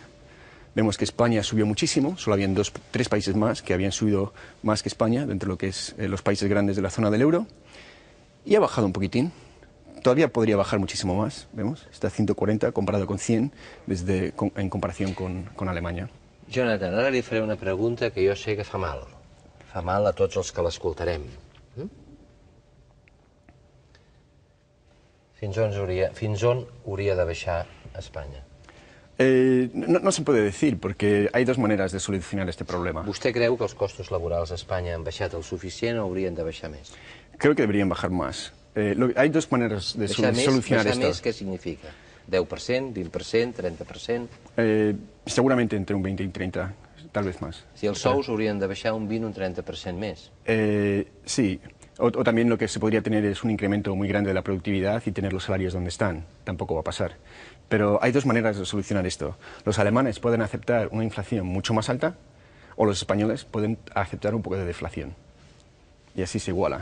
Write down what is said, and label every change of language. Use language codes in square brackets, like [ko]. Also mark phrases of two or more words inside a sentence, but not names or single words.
[es] Vemos que España subió muchísimo, solo habían 3 países más que habían subido más que España dentro de lo que es los países grandes de la zona del euro, y ha bajado un poquitín. Todavía podría bajar muchísimo más, vemos, está a 140 comparado con 100 en comparación con Alemanya. [ca] Jonathan, ara li faré una pregunta que jo sé que fa mal. Fa mal a tots els que l'escoltarem. Fins on hauria de baixar Espanya? [es] No se puede decir, porque hay 2 maneras de solucionar este problema. [ca] Vostè creu que els costos laborals a Espanya han baixat el suficient o haurien de baixar més? [es] Creo que deberían bajar más. Hay 2 maneras de solucionar esto. [ca] ¿Baixar més què significa? 10%, 20%, 30%? [es] Seguramente entre un 20 y 30, tal vez más. [ca] Si els sous haurien de baixar un 20 o un 30% més? Sí. [es] O también lo que se podría tener es un incremento muy grande de la productividad y tener los salarios donde están. Tampoco va a pasar. Pero hay 2 maneras de solucionar esto. Los alemanes pueden aceptar una inflación mucho más alta, o los españoles pueden aceptar un poco de deflación. Y así se iguala.